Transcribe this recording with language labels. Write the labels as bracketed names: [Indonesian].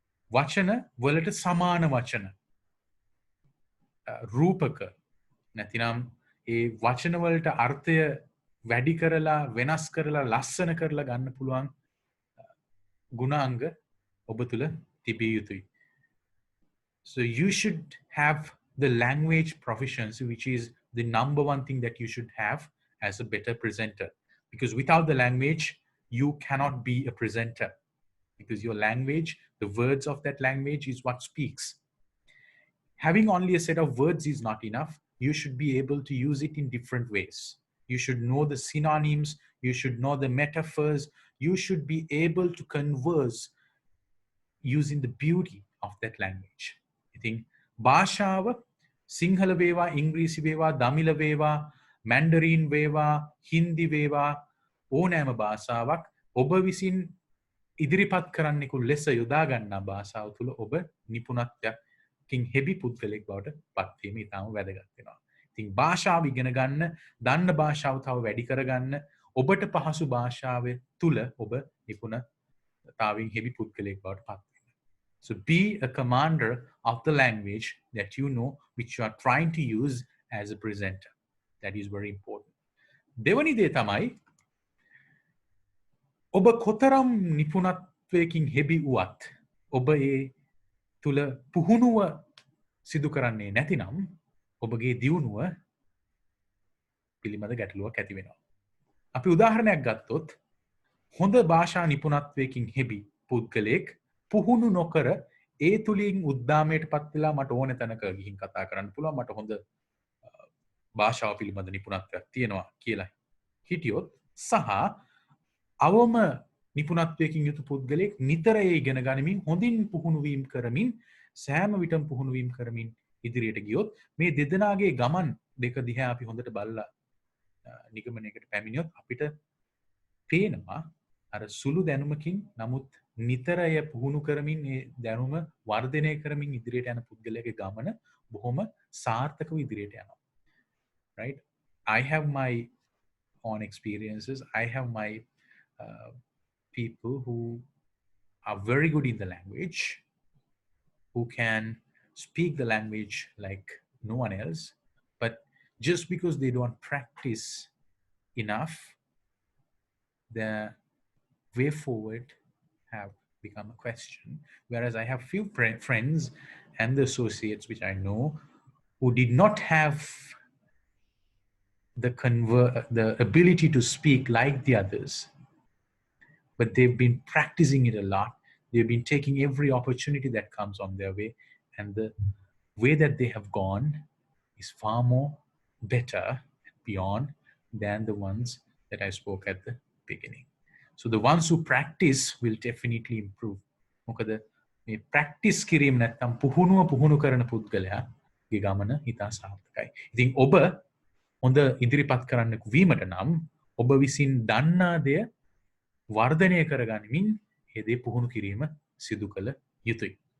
[Sinhala] වචන වලට සමාන වචන රූපක නැතිනම් ඒ වචන වලට අර්ථය වැඩි කරලා වෙනස් කරලා ලස්සන කරලා ගන්න පුළුවන් ගුණාංග ඔබ තුල තිබිය යුතුයි. [English] So you should have the language proficiency, which is the number one thing that you should have as a better presenter. Because without the language, you cannot be a presenter. Because your language, the words of that language is what speaks. Having only a set of words is not enough. You should be able to use it in different ways. You should know the synonyms. You should know the metaphors. You should be able to converse using the beauty of that language. I think [Sinhala] භාෂාව සිංහල වේවා, ඉංග්‍රීසි වේවා, දමිළ වේවා, Mandarin වේවා, හින්දි වේවා ඕනෑම භාෂාවක් ඔබ විසින් ඉදිරිපත් කරන්නෙකු ලෙස යොදා ගන්නා භාෂාව තුළ ඔබ නිපුණත්වයකින් හෙබි පුද්ගලෙක් බවට පත්වීම ඉතාම වැදගත් වෙනවා. ඉතින් භාෂාව ඉගෙන ගන්න, දන්න භාෂාව තව වැඩි කරගන්න, ඔබට පහසු භාෂාව තුළ ඔබ නිපුණතාවයෙන් හෙබි පුද්ගලෙක් බවට පත් වෙන්න. [English] So be a commander of the language that you know, which you are trying to use as a presenter. That is very important. [Sinhala] දෙවනි දේ තමයි ඔබ කොතරම් නිපුණත්වයකින් හෙබි වුවත් ඔබ ඒ තුල පුහුණුව සිදු කරන්නේ නැතිනම් ඔබගේ දියුණුව පිළිබඳ ගැටලුවක් ඇති වෙනවා. අපි උදාහරණයක් ගත්තොත් හොඳ භාෂා නිපුණත්වයකින් හෙබි පුද්ගලයෙක් පුහුණු නොකර ඒ තුලින් උද්දාමයට පත් වෙලා මට ඕන තැනක ගිහින් කතා කරන්න පුළුවන්, මට හොඳ භාෂාව පිළිබඳ නිපුණත්වයක් තියෙනවා කියලා හිටියොත් සහ අවම නිපුණත්වයකින් යුතු පුද්ගලයෙක් නිතර ඒ ඉගෙන ගනිමින් හොඳින් පුහුණු වීම කරමින් සෑම විටම පුහුණු වීම කරමින් ඉදිරියට ගියොත් මේ දෙදෙනාගේ ගමන් දෙක දිහා අපි හොඳට බලලා නිගමනයකට පැමිණියොත් අපිට පේනවා අර සුළු දැනුමකින් නමුත් නිතරය පුහුණු කරමින් ඒ දැනුම වර්ධනය කරමින් ඉදිරියට යන පුද්ගලයාගේ ගමන බොහොම සාර්ථකව ඉදිරියට යනවා. [English] Right? I have my own experiences. I have my people who are very good in the language, who can speak the language like no one else, but just because they don't practice enough, the way forward have become a question. Whereas I have few friends and the associates which I know who did not have the ability to speak like the others, but they've been practicing it a lot. They've been taking every opportunity that comes on their way, and the way that they have gone is far more better and beyond than the ones that I spoke at the beginning. So the ones who practice will definitely improve. [Sinhala] මොකද මේ practice කිරීම නැත්නම් පුහුණු කරන පුද්ගලයාගේ ගමන ඉතා සාර්ථකයි. ඉතින් ඔබ හොඳ ඉදිරිපත් කරන්නෙකු වීමට නම් ඔබ විසින් දන්නා දෙය වර්ධනය කරගනිමින් ඒ දේ පුහුණු කිරීම සිදු කළ යුතුයි.